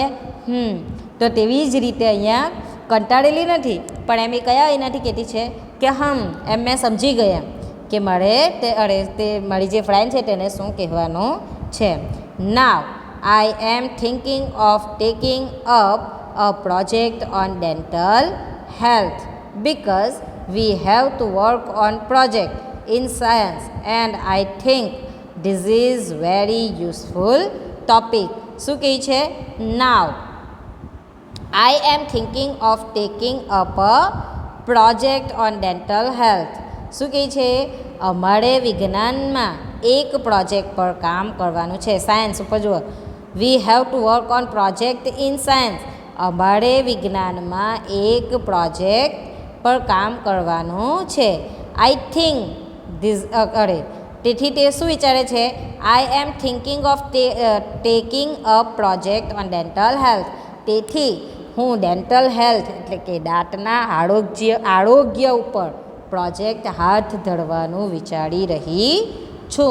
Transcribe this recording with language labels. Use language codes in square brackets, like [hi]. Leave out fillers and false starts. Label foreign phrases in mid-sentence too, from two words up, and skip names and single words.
[gu] તો તેવી જ રીતે અહીંયા કંટાળેલી નથી પણ એમ એ કયા એનાથી કહેતી છે કે એમ મેં સમજી ગઈ એમ કે મારે તે મારી જે ફ્રેન્ડ છે તેને શું કહેવાનું છે. [en] Now I am thinking of taking up a project on dental health because we have to work on project in science and I think this is very useful topic. [gu] શું કહે છે? [en] Now I am thinking of taking up a project on dental health. [gu] શું કહે છે? અમારે વિજ્ઞાનમાં એક પ્રોજેક્ટ પર કામ કરવાનું છે. સાયન્સ ઉપર જુઓ, [en] we have to work on project in science. [gu] અમારે વિજ્ઞાનમાં એક પ્રોજેક્ટ પર કામ કરવાનું છે. [en] I think [gu] તેથી તે શું વિચારે છે? [en] I am thinking of taking a project on dental health. [gu] તેથી હું ડેન્ટલ હેલ્થ એટલે કે દાંતના આરોગ્ય ઉપર પ્રોજેક્ટ હાથ ધરવાનું વિચારી રહી છું.